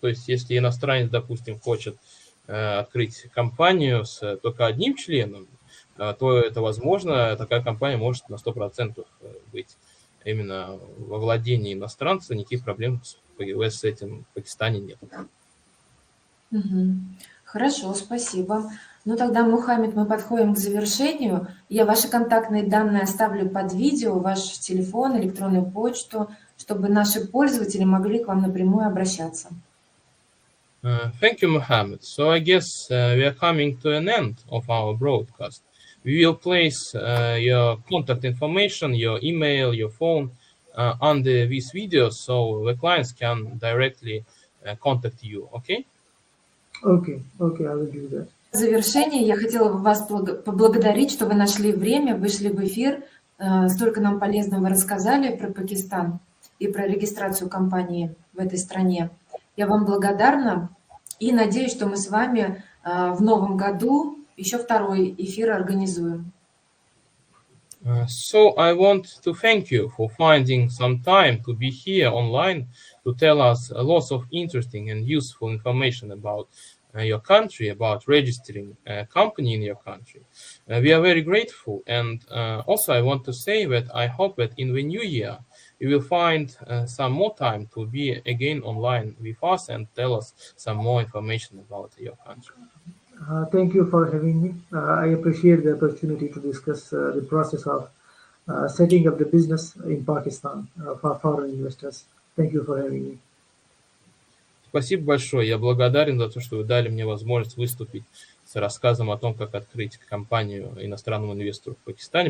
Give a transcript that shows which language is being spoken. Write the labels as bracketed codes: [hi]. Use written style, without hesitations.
[ru] То есть если иностранец, допустим, хочет открыть компанию с только одним членом, то это возможно, такая компания может на 100% быть именно во владении иностранца, никаких проблем с этим в Пакистане нет. Хорошо, спасибо. Ну тогда, Мухаммед, мы подходим к завершению. Я ваши контактные данные оставлю под видео, ваш телефон, электронную почту, чтобы наши пользователи могли к вам напрямую обращаться. [en] Thank you, Mohammed. So I guess we are coming to an end of our broadcast. we will place your contact information, your email, your phone under these videos, so the clients can directly contact you. Okay? Okay, okay, I will do that. [ru] В завершение я хотела бы вас поблагодарить, что вы нашли время, вышли в эфир, столько нам полезного рассказали про Пакистан и про регистрацию компании в этой стране. Я вам благодарна и надеюсь, что мы с вами в новом году еще второй эфир организуем. [en] So I want to thank you for finding some time to be here online to tell us lots of interesting and useful information about your country, about registering a company in your country. We are very grateful, and also I want to say that I hope that in the new year you will find some more time to be again online with us and tell us some more information about your country. Thank you for having me. I appreciate the opportunity to discuss the process of setting up the business in Pakistan for foreign investors. Thank you for having me. [ru] Спасибо большое. Я благодарен за то, что вы дали мне возможность выступить с рассказом о том, как открыть компанию иностранному инвестору в Пакистане.